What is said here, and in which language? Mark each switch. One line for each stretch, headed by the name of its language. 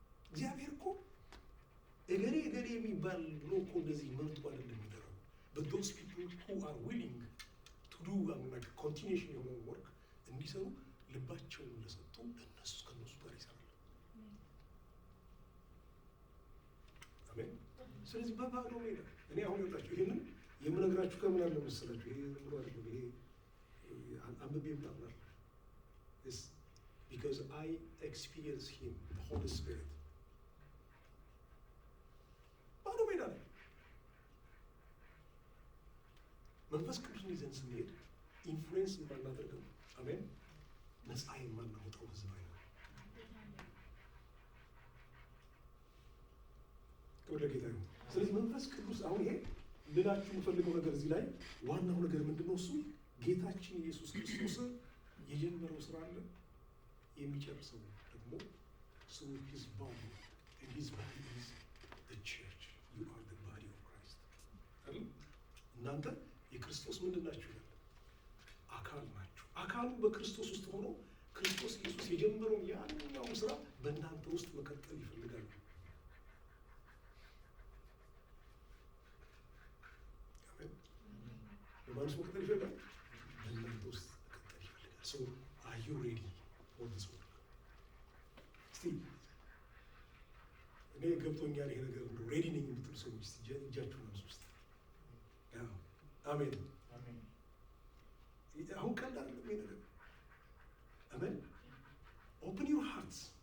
Amharic: እግዚአብሔር እኮ እገሌ የሚባል ብሎ እኮ እንደዚህ መርጦ አይደለም የሚጠራው።
English: but those people who are willing to do like continuation
Amharic: የሆነ ወርክ እንዲሰሩ ልባቸውን ለሰጡ ከነሱ ጋር ይሰራል። አሜን። ስለዚህ በባዶ ሜዳ እኔ አሁን ወጣችሁ ይሄንን የምነግራችሁ ከምን አለ መሰላችሁ? ይሄ ዝም ብሎ አይደለም። ይሄ አንብቤ ምናምን
English: is because I experience him, the Holy Spirit.
Amharic: ባዶ ሜዳ ላይ መንፈስ ቅዱስን ይዘን ስንሄድ ኢንፍሉዌንስ የማናደርገው አሜን፣ ነፃ የማናወጣው ህዝብ አይደለም። ክብር ለጌታ ይሁን። ስለዚህ መንፈስ ቅዱስ አሁን ይሄ ልላችሁ የምፈልገው ነገር እዚህ ላይ ዋናው ነገር ምንድነው? እሱ ጌታችን ኢየሱስ ክርስቶስ የጀመረው ስራ አለ፣ የሚጨርሰው ደግሞ ሰው
English: his body and his body is the church. You are the body of Christ.
Amharic: አይደል? እናንተ የክርስቶስ ምንድን ናችሁ? አካል ናችሁ። አካሉ በክርስቶስ ውስጥ ሆኖ ክርስቶስ ኢየሱስ የጀመረው ያንኛው ስራ በእናንተ ውስጥ መቀጠል ይፈልጋል። አሜን። በማንስ መቀጠል ይፈልጋል? በእናንተ ውስጥ መቀጠል ይፈልጋል።
English: So are you ready for this work?
Amharic: እስቲ እኔ ገብቶኛል ይሄ ነገር ነው ሬዲ ነኝ የምትሉ ሰዎች እስቲ እጃችሁን አንሱ ውስጥ። አሜን አሜን። አሁን ቀላል አይደለም ይሄ ነገር። አሜን።
English: Open your hearts.